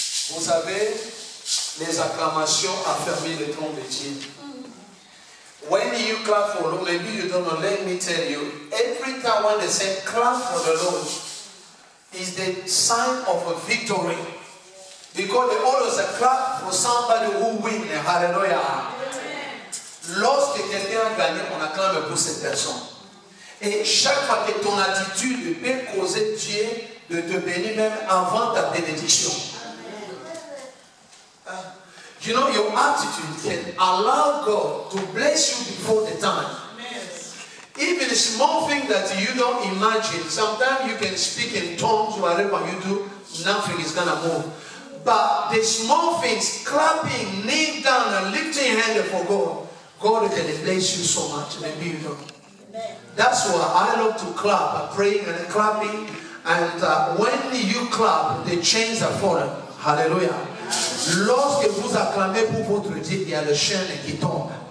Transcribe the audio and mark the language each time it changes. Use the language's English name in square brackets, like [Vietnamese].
[French] Vous savez, les acclamations affermissent le trône de Dieu. [English] When you clap for the Lord, maybe you don't know, let me tell you, every time when they say clap for the Lord, is the sign of a victory. Because they always clap for somebody who wins. Hallelujah. [French] Lorsque quelqu'un a gagné, on acclame pour cette personne. Et chaque fois que ton attitude peut causer Dieu de te bénir même avant ta bénédiction. [English] You know, your attitude can allow God to bless you before the time. Even a small thing that you don't imagine, sometimes you can speak in tongues, whatever you do, nothing is going to move. But the small things, clapping, kneeling down and lifting your hand for God, God can bless you so much. Maybe you don't. That's why I love to clap, praying and clapping. And when you clap, the chains are falling. Hallelujah. [French] Lorsque vous acclamez pour votre Dieu, il y a le chaîne qui tombe.